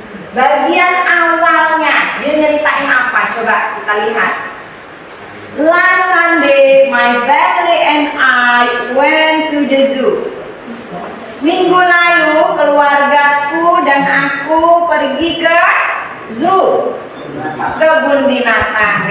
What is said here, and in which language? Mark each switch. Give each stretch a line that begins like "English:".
Indonesian: Bagian awalnya dia nyeritain apa? Coba kita lihat.
English: Last Sunday, my family and I went to the zoo.
Indonesian: Minggu lalu, keluargaku dan aku pergi ke zoo, kebun binatang.